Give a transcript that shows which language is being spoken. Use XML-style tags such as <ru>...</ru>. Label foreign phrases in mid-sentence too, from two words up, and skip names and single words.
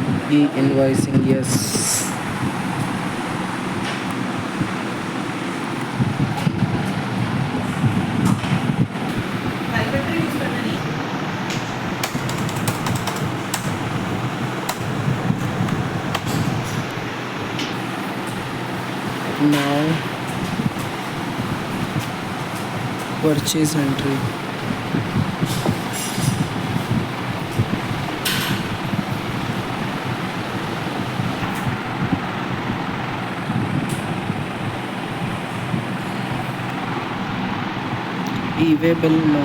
<en>e-invoicing, yes. calculator use</en> <hi>करना नहीं।</hi> <en>Now purchase entry. E-way bill, no.</en>